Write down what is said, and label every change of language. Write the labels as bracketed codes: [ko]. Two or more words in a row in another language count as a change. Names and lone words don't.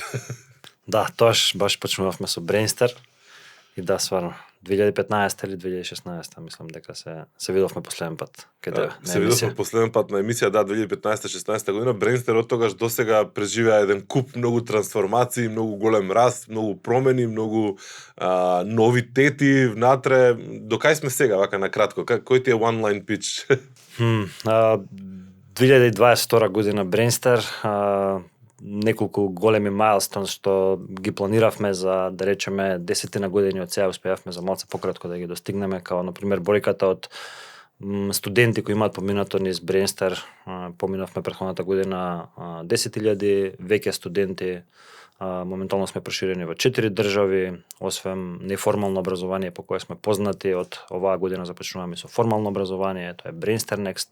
[mk] Да, тоаш баш почнувавме со Brainster и да, сварно, 2015 или 2016, мислам дека се видовме последен пат. Се видовме последен пат на емисија, да, 2015-16 година. Brainster од тогаш досега преживеа еден куп многу трансформации, многу голем раст, многу промени, многу новитети внатре. До кај сме сега, вака на кратко? Кој ти е [en] one line pitch? [mk] 2022 година Brainster, неколку големи майлстон што ги планиравме за, да речеме, 10 години од сега, успеавме за малце пократко да ги достигнеме, као, например, бројката од студенти кои имаат поминато низ Brainster, поминавме претходната година 10.000 веќе студенти, моментално сме проширени во 4 држави, освен неформално образование по кое сме познати, од оваа година започнуваме со формално образование, тоа е Brainster Next.